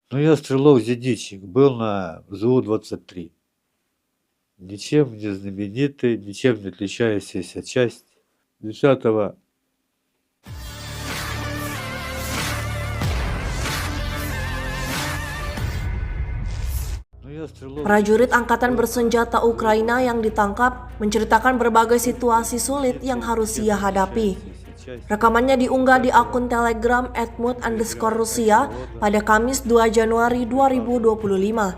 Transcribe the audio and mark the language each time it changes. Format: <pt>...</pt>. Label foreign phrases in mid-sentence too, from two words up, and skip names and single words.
<ru>Ну, я стрелок-зенитчик, был на ЗУ-23. Ничем не знаменитый, ничем не отличающаяся часть 10-го.</ru> <id>Prajurit angkatan bersenjata Ukraina yang ditangkap menceritakan berbagai situasi sulit yang harus ia hadapi. Rekamannya diunggah di akun Telegram @mut_Rusia pada Kamis 2 Januari 2025.</id>